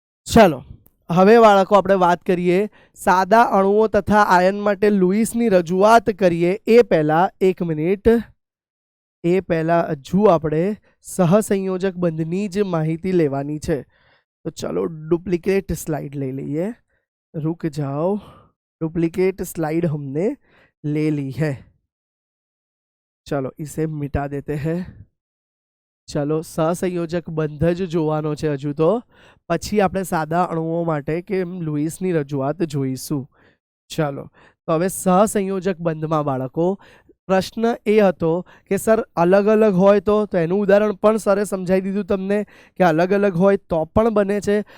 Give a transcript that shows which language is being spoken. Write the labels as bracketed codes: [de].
[gu] ચાલો હવે બાળકો આપણે વાત કરીએ સાદા અણુઓ તથા આયન માટે લુઈસની રજૂઆત કરીએ એ પહેલા 1 મિનિટ એ પહેલા હજુ આપણે સહસંયોજક બંધની જ માહિતી લેવાની છે. તો ચલો [hi] डुप्लीकेट स्लाइड ले लिए. रुक जाओ, डुप्लीकेट स्लाइड हमने ले ली है. चलो इसे मिटा देते हैं. [gu] चलो સહસંયોજક બંધ જ જોવાનો છે હજુ તો, પછી આપણે સાદા અણુઓ માટે કે લુઈસની રજૂઆત જોઈશું. ચલો તો હવે સહસંયોજક બંધમાં બાળકો પ્રશ્ન એ હતો કે સર અલગ અલગ હોય તો એનું ઉદાહરણ પણ સરે સમજાવી દીધું તમને કે અલગ અલગ હોય તો પણ બને છે.